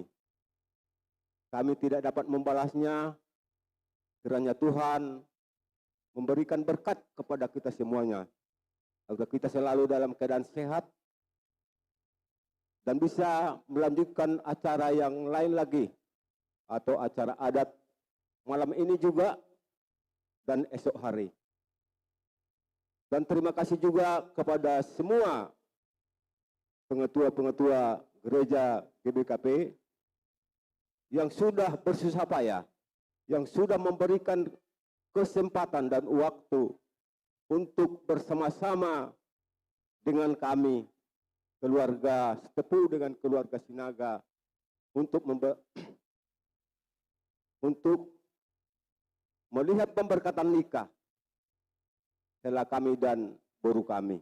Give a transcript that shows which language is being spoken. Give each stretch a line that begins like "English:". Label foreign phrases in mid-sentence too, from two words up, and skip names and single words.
Indonesian: Kami tidak dapat membalasnya, kiranya Tuhan memberikan berkat kepada kita semuanya, agar kita selalu dalam keadaan sehat dan bisa melanjutkan acara yang lain lagi, atau acara adat malam ini juga dan esok hari. Dan terima kasih juga kepada semua pengetua-pengetua gereja GBKP yang sudah bersusah payah, yang sudah memberikan kesempatan dan waktu untuk bersama-sama dengan kami, keluarga Setepu dengan keluarga Sinaga, untuk melihat pemberkatan nikah hela kami dan boru kami.